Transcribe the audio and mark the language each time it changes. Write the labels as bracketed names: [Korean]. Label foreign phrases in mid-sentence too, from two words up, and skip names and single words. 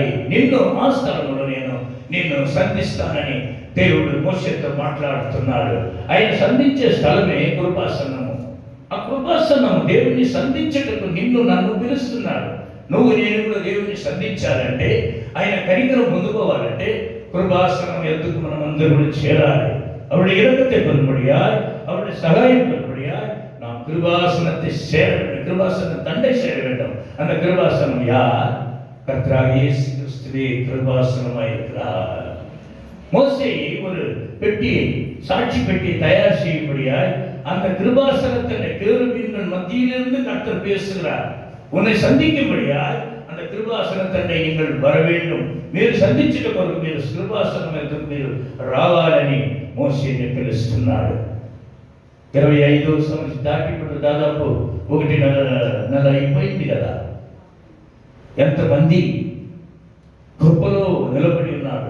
[Telugu] నిన్ను ఆ స్థలంలో నిన్ను సంధిస్తానని దేవుడు మోషేతో మాట్లాడుతున్నాడు. ఆయన సంధించే స్థలమే కృపాసనము. ఆ కృపాసనము దేవుని సంధించటకు నన్ను పిలుస్తున్నాడు. నేను కూడా దేవుని సంధించాలంటే, ఆయన కనికరం పొందుకోవాలంటే కృపాసనం ఎందుకు మనం అందరూ కూడా చేరాలి. [Tamil] அவருடைய இரக்கத்தை பெறும்படியாய், அவருடைய சகாயம் பெறும்படியாய் நாம் கிருபாசனத்தை சேர வேண்டும். கிருபாசன தண்டை சேர வேண்டும். அந்த கிருபாசனம் யார்? கர்த்தராகிய இயேசு கிறிஸ்துவே கிருபாசனமாய் இருக்கிறார். மோசே ஒரு பெட்டியை, சாட்சி பெட்டியை தயார் செய்யும்படியாய் அந்த கிருபாசனத்தின் கேருபீன்கள் மத்தியிலிருந்து கர்த்தர் பேசுகிறார். உன்னை சந்திக்கும்படியாய் அந்த கிருபாసనத்தை நீங்கள் வர வேண்டும். [Telugu] మీరు సంధించుట కొరకు మీరు కృపాసనం ఎందుకు మీరు రావాలని మోషేని పిలుస్తున్నాడు. 25వ సంవత్సరం దాటిప్పుడు దాదాపు 1.5 నెల అయిపోయింది కదా. ఎంతమంది కృపలో నిలబడి ఉన్నాడు.